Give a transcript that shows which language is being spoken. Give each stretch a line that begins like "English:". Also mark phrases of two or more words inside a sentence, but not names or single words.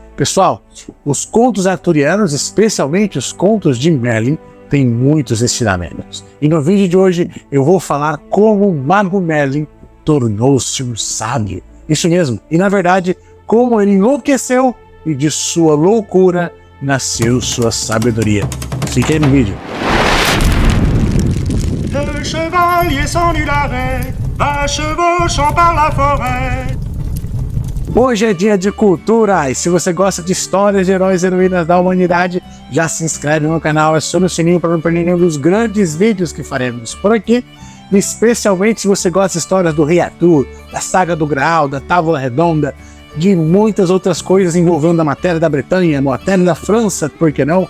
Portuguese: Pessoal, os contos arturianos, especialmente os contos de Merlin, têm muitos ensinamentos. E no vídeo de hoje eu vou falar como o mago Merlin tornou-se um sábio. Isso mesmo, e na verdade, como ele enlouqueceu e de sua loucura nasceu sua sabedoria. Fique aí no vídeo.
French: Le chevalier s'ennuie l'arrêt, va chevauchant par la forêt.
Portuguese: Hoje é dia de cultura, e se você gosta de histórias de heróis e heroínas da humanidade, já se inscreve no canal, aciona o sininho para não perder nenhum dos grandes vídeos que faremos por aqui, especialmente se você gosta de histórias do Rei Arthur, da Saga do Graal, da Távola Redonda, de muitas outras coisas envolvendo a matéria da Bretanha, a matéria da França, por que não?